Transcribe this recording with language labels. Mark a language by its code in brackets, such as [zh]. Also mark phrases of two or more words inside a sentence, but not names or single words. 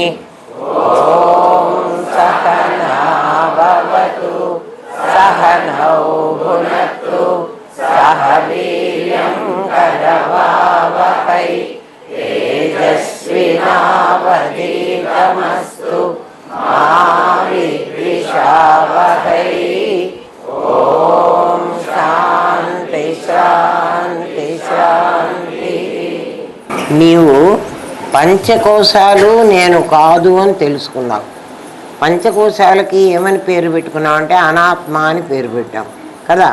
[sa] ॐ सहना भवतु सहनौ भुनक्तु सह वीर्यं करवावहै तेजस्विनावधीतमस्तु मा विद्विषावहै। ఓం శాంతి శాంతి శాంతి. [te] నీవు పంచకోశాలు నేను కాదు అని తెలుసుకున్నావు. పంచకోశాలకి ఏమని పేరు పెట్టుకున్నావు అంటే అనాత్మ అని పేరు పెట్టాం కదా.